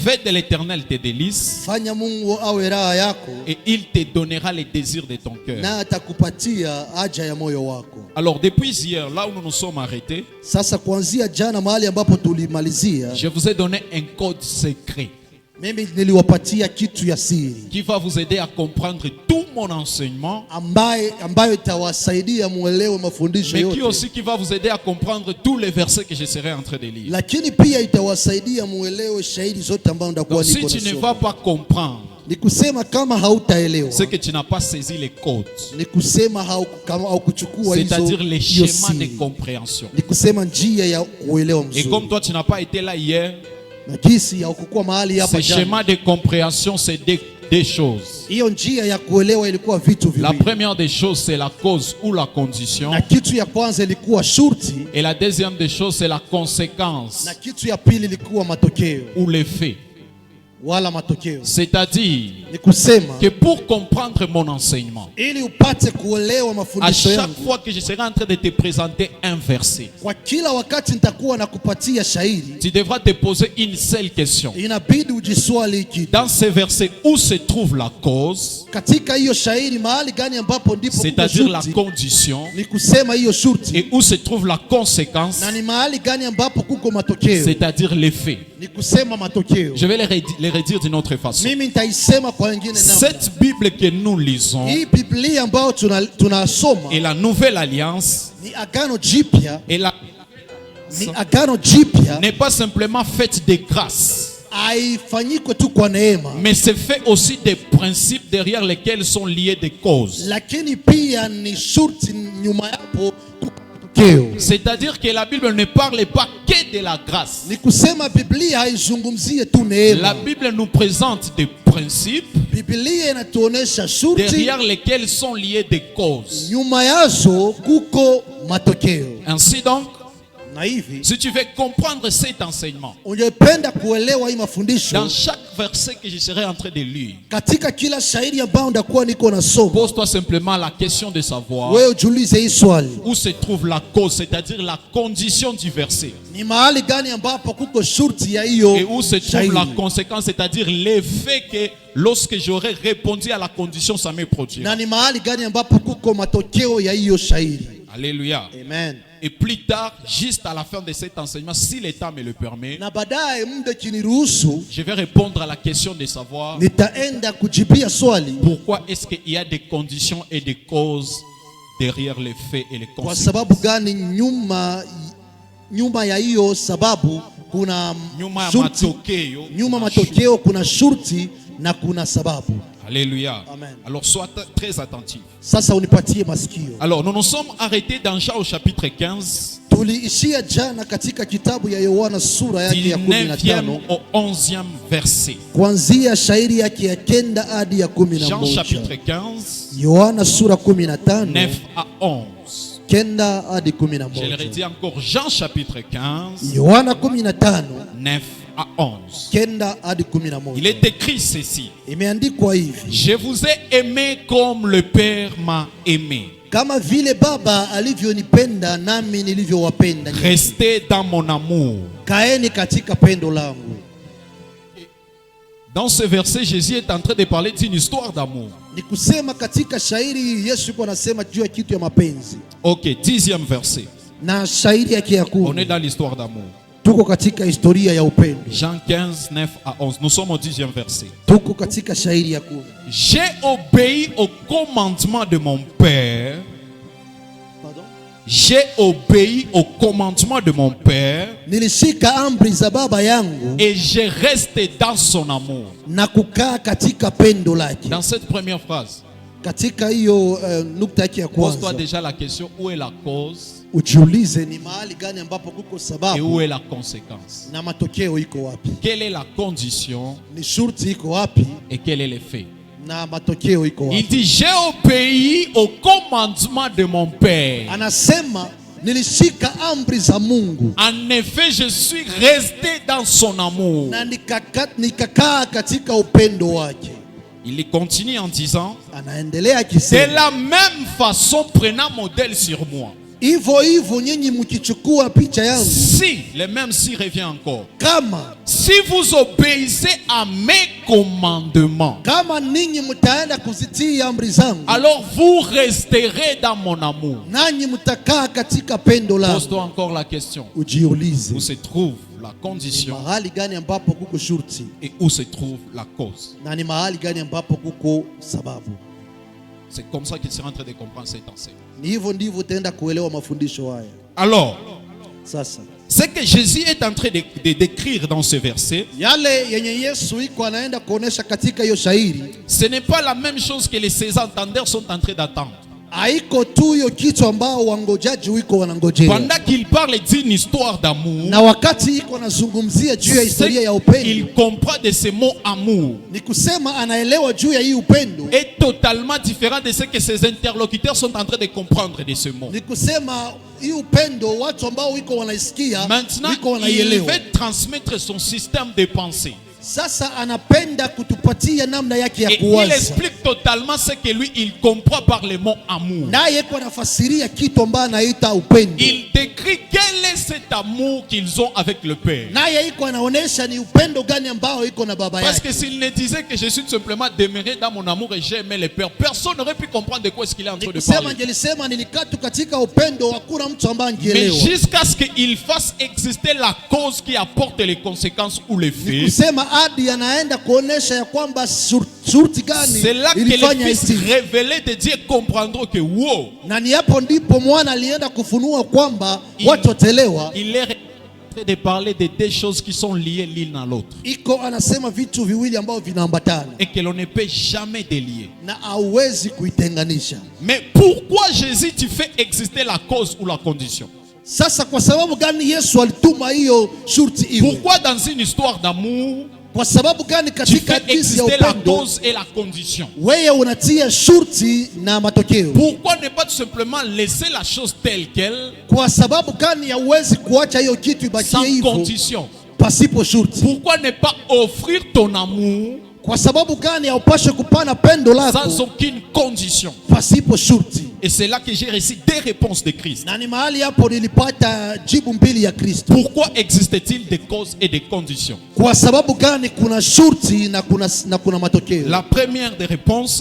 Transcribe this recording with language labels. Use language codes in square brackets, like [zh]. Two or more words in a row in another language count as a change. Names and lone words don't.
[fr] Fais de l'Éternel tes délices [sw] Fanya Mungu awe raha yako, [fr] et il te donnera les désirs de ton cœur. [sw] na atakupatia haja ya moyo wako. [fr] Alors depuis hier, là où nous nous sommes arrêtés, [sw] Sasa kuanzia jana mahali ambapo tulimalizia, [fr] je vous ai donné un code secret [sw] mimi niliwapatia kitu ya siri [fr] qui va vous aider à comprendre tout mon enseignement, [sw] ambayo itawasaidia muelewe mafundisho [fr] mais qui [sw] yote, [fr] aussi qui va vous aider à comprendre tous les versets que je serai en train de lire. [sw] lakini pia itawasaidia muelewe shahidi zote ambazo ndakuwa [fr] Donc si [sw] niko [fr] tu ne [sw] nasoma. [fr] vas pas comprendre, [sw] Ni kusema kama hautaelewa, [fr] c'est que tu n'as pas saisi les codes, [sw] ni kusema kama haukuchukua [fr] c'est-à-dire les [sw] hiyo [fr] schémas de [sw] siri, [fr] compréhension. [sw] ni kusema njia ya kuelewa [fr] Et comme [sw] mzuri. [fr] toi tu n'as pas été là hier, [sw] Na jinsi ya kukuwa mahali hapa [fr] ces [sw] jana, [fr] schémas de compréhension, c'est des choses. [sw] hiyo njia ya kuelewa ilikuwa vitu [fr] La [sw] viwili. [fr] première des choses, c'est la cause ou la condition. [sw] Na kitu ya kwanza ilikuwa shurti, [fr] Et la deuxième des choses, c'est la conséquence [sw] na kitu ya pili ilikuwa matokeo [fr] ou l'effet. [sw] wala matokeo. [fr] C'est-à-dire [sw] Ni kusema [fr] que pour comprendre mon enseignement, [sw] ili upate kuelewa [fr] à [sw] mafundisho [fr] chaque [sw] yangu, [fr] fois que je serai en train de te présenter un verset, [sw] kwa kila wakati nitakuwa nakupatia shairi, [fr] tu devras te poser une seule question. [sw] inabidi ujiswali kitu. [fr] Dans ce verset, où se trouve la cause, [sw] Katika hiyo shairi mahali gani ambapo ndipo kuko [fr] c'est-à-dire la [sw] shurti, [fr] condition, [sw] ni kusema hiyo shurti, [fr] et où se trouve la conséquence, [sw] na ni mahali gani ambapo kuko matokeo, [fr] c'est-à-dire l'effet. [sw] ni kusema matokeo. [fr] Je vais les redire d'une autre façon. [sw] Mimi nitaisema kwa wengine namna. [fr] Cette Bible que nous lisons [sw] Hii Biblia ambayo tunasoma [fr] et la nouvelle alliance [sw] ni agano jipya, [fr] et la [sw] ni agano jipya, [fr] n'est pas simplement faite de grâce, [sw] haifanyiko tu kwa neema, [fr] mais c'est fait aussi des principes derrière lesquels sont liées des causes. [sw] lakini pia ni shurti nyuma yapo kuko matokeo. [fr] C'est-à-dire que la Bible ne parle pas que de la grâce. [sw] Ni kusema Biblia haizungumzie tu neema. [fr] La Bible nous présente des principes [sw] Biblia inatuonesha shurti, [fr] derrière lesquels sont liées des causes. [sw] nyuma yazo kuko matokeo. [fr] Ainsi donc, [sw] Na hivi [fr] si tu veux comprendre cet enseignement, [sw] ungependa kuelewa hii mafundisho, [fr] dans chaque verset que je serai en train de lire, [sw] katika kila shairi ambayo ndakuwa niko nasoma, [fr] pose-toi simplement la question de savoir [sw] wewe ujiulize hii swali: [fr] où se trouve la cause, c'est-à-dire la condition du verset, [sw] ni mahali gani ambapo kuko shurti ya hiyo [fr] et où se trouve [sw] shairi, [fr] la conséquence, c'est-à-dire l'effet que lorsque j'aurai répondu à la condition, ça me produira. [sw] na ni mahali gani ambapo kuko matokeo ya hiyo shairi. [fr] Alléluia. [sw] Amen. [fr] Et plus tard, juste à la fin de cet enseignement, si l'État me le permet, [sw] Na baadaye muda kiniruhusu, [fr] je vais répondre à la question de savoir [sw] nitaenda kujibia swali [fr] pourquoi est-ce qu'il y a des conditions et des causes derrière les faits et les [sw] kwa [fr] conséquences. [sw] sababu gani nyuma ya hiyo sababu kuna Nyuma ya shurti, matokeo, nyuma kuna matokeo kuna shurti na kuna sababu. [fr] Alléluia. [sw] Amen. [fr] Alors sois très attentif. [sw] Sasa unipatie masikio. [fr] Alors nous nous sommes arrêtés dans Jean au chapitre 15, [sw] Tuliishia jana katika kitabu ya Yohana sura yake [fr] du [sw] ya [fr] 9e [sw] 15 [fr] au 11e verset. [sw] kuanzia shairi yake ya 9 hadi ya [fr] Jean [sw] 11. [fr] chapitre 15, [sw] Yohana sura [fr] 9 [sw] 15 [fr] à 11. [sw] 9 hadi [fr] Je le [sw] 11. [fr] redis encore, Jean chapitre 15, [sw] Yohana 15 [fr] 9 à 11. [sw] 9 hadi [fr] Il [sw] 11. [fr] est écrit ceci: [sw] Imeandikwa hivi: [fr] je vous ai aimé comme le Père m'a aimé. [sw] kama vile Baba alivyonipenda nami nilivyowapenda nyinyi. [fr] Restez dans mon amour. [sw] Kaeni katika pendo langu. [fr] Dans ce verset, Jésus est en train de parler d'une histoire d'amour. [sw] Ni kusema katika shairi Yesu yuko anasema juu ya kitu ya mapenzi. [fr] Ok, 10e verset. [sw] Na shairi yake ya [fr] On est [sw] 10 [fr] dans l'histoire d'amour. [sw] tuko katika historia ya upendo. [fr] Jean 15, 9 à 11. Nous sommes au 10e verset. [sw] Tuko katika shairi ya 10. [fr] J'ai obéi au commandement de mon Père. Pardon? J'ai obéi au commandement de mon Père [sw] Nilishika amri za baba yangu [fr] et je reste dans son amour. [sw] na kukaa katika pendo lake. [fr] Dans cette première phrase, [sw] Katika hiyo nukta yake ya [fr] pose-toi [sw] kwanza [fr] déjà la question: où est la cause [sw] ujiulize ni mahali gani ambapo kuko [fr] et où [sw] sababu [fr] est la conséquence? [sw] na matokeo iko wapi? [fr] Quelle est la condition [sw] Ni shurti iko wapi [fr] et quel est l'effet? [sw] na matokeo iko [fr] Il [sw] wapi? [fr] dit: j'ai obéi au commandement de mon Père. [sw] Anasema nilishika amri za Mungu [fr] En effet, je suis resté dans son amour. [sw] na nikakaa katika upendo wake. [fr] Il continue en disant: [sw] Anaendelea [fr] de [sw] akisema, [fr] la même façon, prenant modèle sur moi. [sw] hivyo hivyo nyinyi mkichukua picha yangu, [fr] si, le même si revient encore, [sw] kama [fr] si vous obéissez à mes commandements, [sw] kama ninyi mtaenda kuzitii amri zangu, [fr] alors vous resterez dans mon amour. [sw] nanyi mtakaa katika pendo langu. [fr] Pose-toi encore la question. [sw] Ujiulize, [fr] Où se trouve la condition [sw] mahali gani ambapo kuko shurti [fr] et où se trouve la cause? [sw] na ni mahali gani ambapo kuko sababu? [fr] C'est comme ça qu'il sera en train de comprendre cet enseignement. [sw] Ni hivyo ndivyo utaenda kuelewa mafundisho haya. [fr] Alors, [sw] Sasa [fr] ce que Jésus est en train de décrire dans ce verset, [sw] yale yenye Yesu iko anaenda kuonesha katika hiyo shairi, [fr] ce n'est pas la même chose que les 16 entendeurs sont en train d'attendre. [sw] haiko tu hiyo kitu ambao wangojaji wiko wanangojea. [fr] Pendant qu'il parle d'une histoire d'amour, [sw] Na wakati iko anazungumzia juu ya historia ya upendo, [fr] il comprend de ce mot amour [sw] ni kusema anaelewa juu ya hii upendo, [fr] est totalement différent de ce que ses interlocuteurs sont en train de comprendre de ce mot. [sw] ni kusema hii upendo watu ambao wiko wanaisikia [fr] Maintenant, [sw] wiko [fr] il [sw] wanaielewa. [fr] veut transmettre son système de pensée. [sw] Sasa anapenda kutupatia namna yake ya [fr] Et il [sw] kuwaza, [fr] explique totalement ce que lui, il comprend par le mot amour. [sw] naye kwa nafasiria kitu ambacho anaita upendo, [fr] Il décrit quel est cet amour qu'ils ont avec le Père. [sw] naye iko anaonesha ni upendo gani ambao iko na baba [fr] Parce [sw] yake. [fr] que s'il ne disait que je suis simplement demeuré dans mon amour et j'ai aimé le Père, personne n'aurait pu comprendre de quoi est-ce qu'il est en train de [sw] Kusema [fr] parler. [sw] angelisema nilikatu katika upendo, hakuna mtu ambaye [fr] Mais [sw] angeelewa. [fr] jusqu'à ce qu'il fasse exister la cause qui apporte les conséquences ou les faits, [sw] Kusema hadi anaenda kuonesha ya kwamba shurti gani [fr] c'est là que [sw] ilifanya [fr] les fils [sw] hivi, [fr] révélés de Dieu comprendront que wow, [sw] na ni hapo ndipo mwana alienda kufunua kwamba watu watelewa. [fr] il est en train de parler de deux choses qui sont liées l'une à l'autre [sw] Iko anasema vitu viwili ambavyo vinaambatana [fr] et que l'on ne peut jamais délier. [sw] na hauwezi kuitenganisha. [fr] Mais pourquoi Jésus tu fais exister la cause ou la condition? [sw] Sasa kwa sababu gani Yesu alituma hiyo shurti iwe? [fr] Pourquoi dans une histoire d'amour [sw] Kwa sababu gani [fr] tu [sw] katika [fr] fais [sw] hadithi ya [fr] exister la [sw] upendo [fr] cause et la condition? [sw] wewe unatia shurti na matokeo? [fr] Pourquoi ne pas tout simplement laisser la chose telle qu'elle, [sw] Kwa sababu gani hauwezi kuacha hiyo kitu ibakie [fr] sans [sw] hivyo [fr] condition? [sw] pasipo shurti? [fr] Pourquoi ne pas offrir ton amour [sw] Kwa sababu gani haupashe kupana pendo [fr] sans [sw] lako [fr] aucune condition? [sw] pasipo shurti? [fr] Et c'est là que j'ai reçu des réponses de Christ. [sw] Na ni mahali hapo nilipata jibu mbili ya Kristo. [fr] Pourquoi existe-t-il des causes et des conditions? [sw] Kwa sababu gani kuna shurti na kuna matokeo? [fr] La première des réponses,